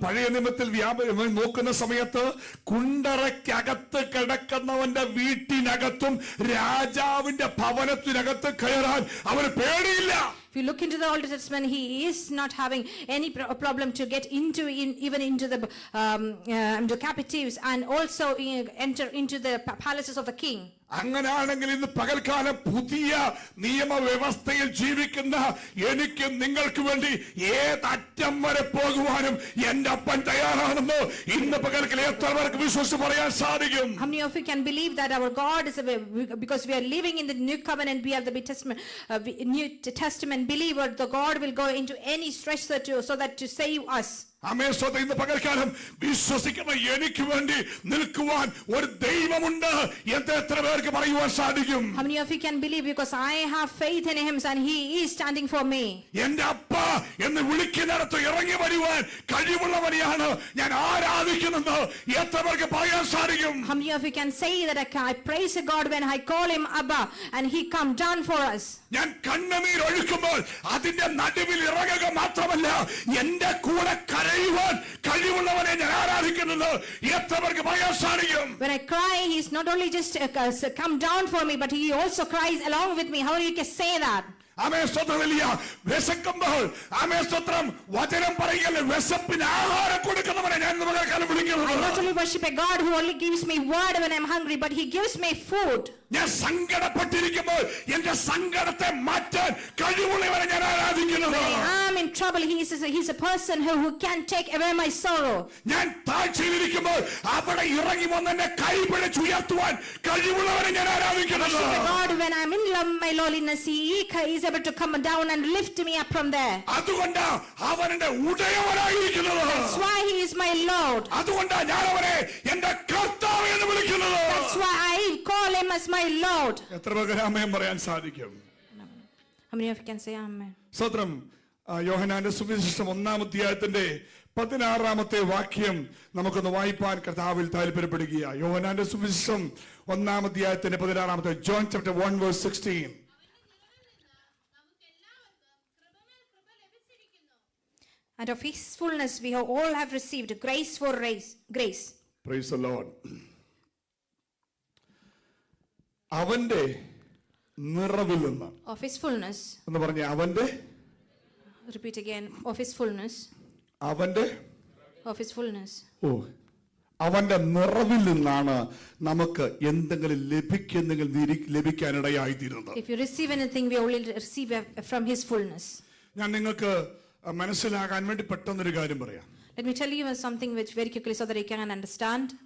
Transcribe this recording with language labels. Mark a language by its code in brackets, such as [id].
[ml] പഴയ നിയമത്തിൽ നോക്കുന്ന സമയത്ത് കുണ്ടറയ്ക്കകത്ത് കിടക്കുന്നവന്റെ വീട്ടിനകത്തും രാജാവിന്റെ ഭവനത്തിനകത്ത് കയറാൻ അവന് പേടിയില്ല. [en] If you look into the Old Testament, he is not having any problem to get even into the captives and also enter into the palaces of the king. [ml] അങ്ങനെയാണെങ്കിൽ ഇന്ന് പകൽക്കാലം പുതിയ നിയമവ്യവസ്ഥയിൽ ജീവിക്കുന്ന എനിക്ക് നിങ്ങൾക്ക് വേണ്ടി ഏതറ്റം വരെ പോകുവാനും എന്റെ അപ്പൻ തയ്യാറാണെന്ന് ഇന്ന് പകൽക്കാലം എത്ര പേർക്ക് വിശ്വസിച്ച് പറയാൻ സാധിക്കും? [en] How many of you can believe that our God is because we are living in the new covenant, we are the New Testament believer, the God will go into any stretch so that to save us. [ml] ആമേൻ. സ്വതം ഇന്ന് പകൽക്കാലം വിശ്വസിക്കുന്ന എനിക്ക് വേണ്ടി നിൽക്കുവാൻ ഒരു ദൈവമുണ്ട് എന്ന് എത്ര പേർക്ക് പറയുവാൻ സാധിക്കും? [en] How many of you can believe because I have faith in him and he is standing for me? [ml] എന്റെ അപ്പ എന്ന് വിളിക്കുന്നിടത്ത് ഇറങ്ങി വരുവാൻ കഴിവുള്ളവനെയാണ് ഞാൻ ആരാധിക്കുന്നത് എത്ര പേർക്ക് പറയാൻ സാധിക്കും? [en] How many of you can say that I praise a God when I call him Abba and he come down for us? [ml] ഞാൻ കണ്ണുനീർ ഒഴുക്കുമ്പോൾ അതിന്റെ നടുവിൽ ഇറങ്ങുക മാത്രമല്ല എന്റെ കൂടെ കരയുവാൻ കഴിവുള്ളവനെ ഞാൻ ആരാധിക്കുന്നത് എത്ര പേർക്ക് പറയാൻ സാധിക്കും? [en] When I cry, he is not only just come down for me, but he also cries along with me. How do you can say that? [ml] ആമേൻ. സ്തോത്രം. വലിയ വിശക്കുമ്പോൾ ആമേൻ സ്തോത്രം വചനം പറയുകയല്ല, വിശപ്പിന് ആഹാരം കൊടുക്കുന്നവനെ ഞാൻ ഇന്ന് പകൽക്കാലം വിളിക്കുന്നത്. [en] I not only worship a God who only gives me word when I'm hungry, but he gives me food. [ml] ഞാൻ സങ്കടപ്പെട്ടിരിക്കുമ്പോൾ എന്റെ സങ്കടത്തെ മാറ്റാൻ കഴിവുള്ളവനെ ഞാൻ ആരാധിക്കുന്നത്. [en] When I am in trouble, he's a person who can take away my sorrow. [ml] ഞാൻ താഴ്ചയിലിരിക്കുമ്പോൾ അവിടെ ഇറങ്ങി വന്ന് എന്നെ കൈപിടിച്ചുയർത്തുവാൻ കഴിവുള്ളവനെ ഞാൻ ആരാധിക്കുന്നത്. [en] God, when I'm in my lowliness, he is able to come down and lift me up from there. [ml] അതുകൊണ്ടാ അവൻ എന്റെ ഉടയവനായിരിക്കുന്നത്. [en] That's why he is my Lord. [ml] അതുകൊണ്ടാ ഞാൻ അവനെ എന്റെ കർത്താവ് എന്ന് വിളിക്കുന്നത്. [en] That's why I call him as my Lord. [ml] എത്ര പേർക്ക് ആമേൻ പറയാൻ സാധിക്കും? [en] How many of you can say amen? [ml] സ്തോത്രം. യോഹന്നാന്റെ സുവിശേഷം 1-ാം അധ്യായത്തിന്റെ 16-ാമത്തെ വാക്യം നമുക്കൊന്ന് വായിപ്പാൻ കർത്താവിൽ താല്പര്യപ്പെടുക. യോഹന്നാന്റെ സുവിശേഷം 1-ാം അധ്യായത്തിന്റെ 16-ാമത്തെ [en] John chapter 1 verse 16. And of his fullness we all have received grace for grace. Praise the Lord. [ml] അവന്റെ നിറവിൽ നിന്ന് [en] Of his fullness. [ml] എന്ന് പറഞ്ഞ അവന്റെ [en] Repeat again. Of his fullness. [ml] അവന്റെ [en] Of his fullness. [ml] അവന്റെ നിറവിൽ നിന്നാണ് നമുക്ക് എന്തെങ്കിലും ലഭിക്കാനിടയായിത്തീരുന്നത്. [en] If you receive anything, we only receive from his fullness. [ml] ഞാൻ നിങ്ങൾക്ക് മനസ്സിലാകാൻ വേണ്ടി പെട്ടെന്നൊരു കാര്യം പറയാം. [en] Let me tell you something which very quickly so that you can understand.